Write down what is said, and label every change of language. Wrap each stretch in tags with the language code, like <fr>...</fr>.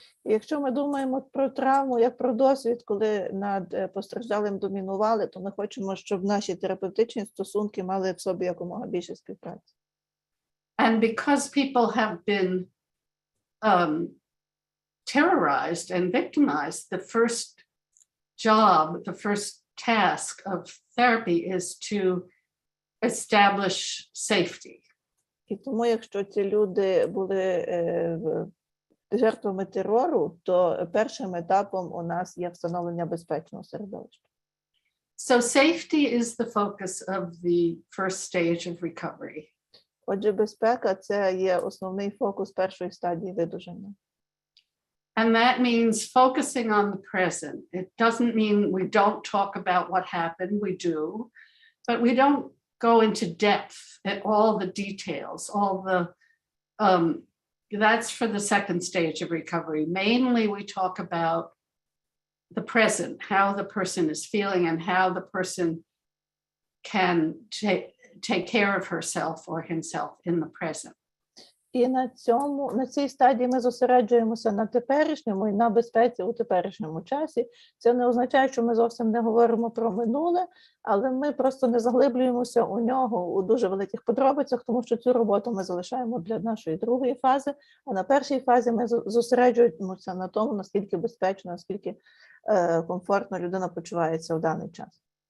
<uk>Якщо ми думаємо про травму як про досвід, коли над постраждалим домінували, то ми хочемо, щоб наші терапевтичні стосунки мали в собі якомога більше співпраці.</uk> <en>And because people have been terrorized and victimized, the first job, the first task of therapy is to establish safety.</en> <uk>І тому, якщо ці люди були жертвами терору, то першим етапом у нас є встановлення безпечного середовища.</uk> <en>So safety is the focus of the first stage of recovery.</en> <uk>Отже, безпека – це є основний фокус першої стадії видужання.</uk> <en>And that means focusing on the present. It doesn't mean we don't talk about what happened, we do, but we don't go into depth at all the details, all the, that's for the second stage of recovery. Mainly we talk about the present, how the person is feeling and how the person can take care of herself or himself in the present.</en> <uk>І на цій стадії ми зосереджуємося на теперішньому і на безпеці у теперішньому часі. Це не означає, що ми зовсім не говоримо про минуле, але ми просто не заглиблюємося у нього у дуже великих подробицях, тому що цю роботу ми залишаємо для нашої другої фази, а на першій фазі ми зосереджуємося на тому, наскільки безпечно, наскільки комфортно людина почувається у даний час.</uk>